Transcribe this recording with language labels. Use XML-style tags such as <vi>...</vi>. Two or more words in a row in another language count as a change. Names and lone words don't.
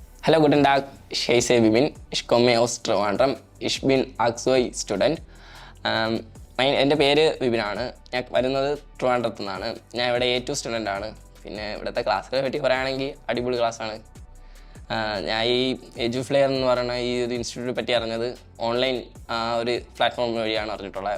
<de>Hello, guten Tag. Ich heiße Vibin. Ich komme aus Trivandrum. Ich bin Axoi Student.</de> <ml>എൻ്റെ പേര് വിപിനാണ്. ഞാൻ വരുന്നത് ട്രിവാൻഡ്രത്തു നിന്നാണ്. ഞാൻ ഇവിടെ A2 സ്റ്റുഡൻ്റ് ആണ്. പിന്നെ ഇവിടുത്തെ ക്ലാസ്സിനെ പറ്റി പറയുകയാണെങ്കിൽ അടിപൊളി ക്ലാസ്സാണ്. ഞാൻ ഈ Eduflair എന്ന് പറയുന്ന ഈ ഒരു ഇൻസ്റ്റിറ്റ്യൂട്ടിനെ പറ്റി അറിഞ്ഞത് ഓൺലൈൻ ഒരു പ്ലാറ്റ്ഫോം വഴിയാണ് അറിഞ്ഞിട്ടുള്ളത്.</ml>